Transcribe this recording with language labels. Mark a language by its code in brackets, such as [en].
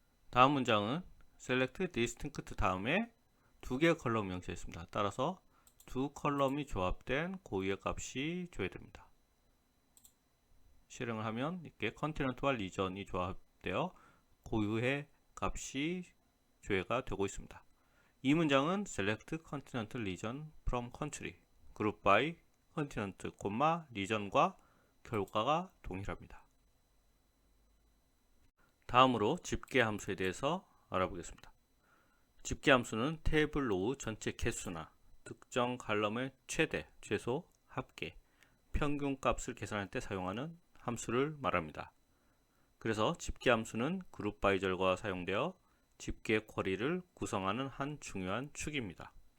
[ko] 다음 문장은 select distinct 다음에 두 개의 컬럼을 명시했습니다. 따라서 두 컬럼이 조합된 고유의 값이 조회됩니다. 실행을 하면 이렇게 컨티넨트와 리전이 조합되어 고유의 값이 조회가 되고 있습니다. 이 문장은 [en] select continent region from country, group by continent, [ko] 리전과 결과가 동일합니다. 다음으로 집계 함수에 대해서 알아보겠습니다. 집계 함수는 테이블 로우 전체 개수나 특정 칼럼의 최대, 최소, 합계, 평균 값을 계산할 때 사용하는 함수를 말합니다. 그래서 집계 함수는 그룹 바이 절과 사용되어 집계 쿼리를 구성하는 한 중요한 축입니다.